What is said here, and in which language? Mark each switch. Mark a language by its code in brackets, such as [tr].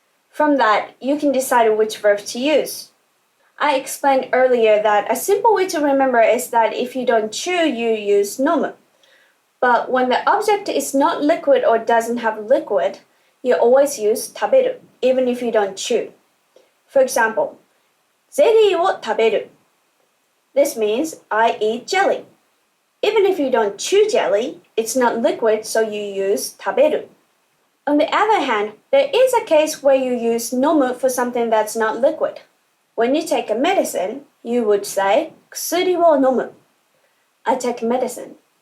[en] From that, you can decide which verb to use. I explained earlier that a simple way to remember is that if you don't chew, you use 飲む. But when the object is not liquid or doesn't have liquid, you always use 食べる, even if you don't chew. For example, [ja] ゼリーを食べる. [en] This means I eat jelly. Even if you don't chew jelly, it's not liquid, so you use 食べる. On the other hand, there is a case where you use 飲む for something that's not liquid. When you take a medicine, you would say [ja] 薬を飲む. [en] I take medicine.